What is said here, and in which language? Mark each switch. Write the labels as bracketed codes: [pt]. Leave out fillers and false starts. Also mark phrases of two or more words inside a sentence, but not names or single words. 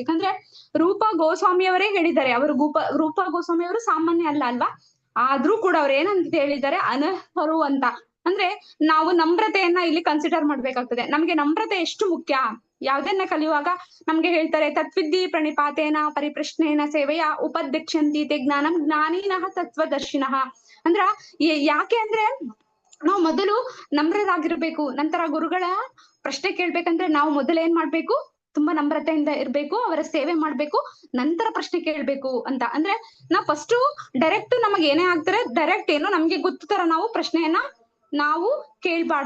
[kn] ಯಾಕಂದ್ರೆ ರೂಪ ಗೋಸ್ವಾಮಿಯವರೇ ಹೇಳಿದ್ದಾರೆ. ಅವರು ರೂಪ ಗೋಸ್ವಾಮಿಯವರು ಸಾಮಾನ್ಯ ಅಲ್ವಾ? ಆದ್ರೂ ಕೂಡ ಅವ್ರು ಏನಂತ ಹೇಳಿದ್ದಾರೆ, ಅನರ್ಹರು ಅಂತ. ಅಂದ್ರೆ ನಾವು ನಮ್ರತೆಯನ್ನ ಇಲ್ಲಿ ಕನ್ಸಿಡರ್ ಮಾಡ್ಬೇಕಾಗ್ತದೆ. ನಮ್ಗೆ ನಮ್ರತೆ ಎಷ್ಟು ಮುಖ್ಯ. ಯಾವ್ದನ್ನ ಕಲಿಯುವಾಗ ನಮ್ಗೆ ಹೇಳ್ತಾರೆ, [sa] ತತ್ವಿದ್ದಿ ಪ್ರಣಿಪಾತೇನ ಪರಿಪ್ರಶ್ನೇನ ಸೇವೆಯ ಉಪದೀಕ್ಷಂತಿ ತೇ ಜ್ಞಾನಂ ಜ್ಞಾನಿನಃ ತತ್ವದರ್ಶಿನಃ. [kn] ಅಂದ್ರ ಯಾಕೆ ಅಂದ್ರೆ, ನಾವು ಮೊದಲು ನಮ್ರರಾಗಿರ್ಬೇಕು. ನಂತರ ಗುರುಗಳ ಪ್ರಶ್ನೆ ಕೇಳ್ಬೇಕಂದ್ರೆ ನಾವು ಮೊದಲು ಏನ್ ಮಾಡ್ಬೇಕು? ತುಂಬಾ ನಮ್ರತೆಯಿಂದ ಇರ್ಬೇಕು, ಅವರ ಸೇವೆ ಮಾಡ್ಬೇಕು, ನಂತರ ಪ್ರಶ್ನೆ ಕೇಳ್ಬೇಕು ಅಂತ. ಅಂದ್ರೆ ನಾವು [en] first direct [kn] ನಮಗೆ ಏನೇ ಆಗ್ತಾರೆ, ಡೈರೆಕ್ಟ್ ಏನು ನಮ್ಗೆ ಗೊತ್ತು ತರ ನಾವು ಪ್ರಶ್ನೆಯನ್ನ ನಾವು ಕೇಳ್ಬಾರ್ದು.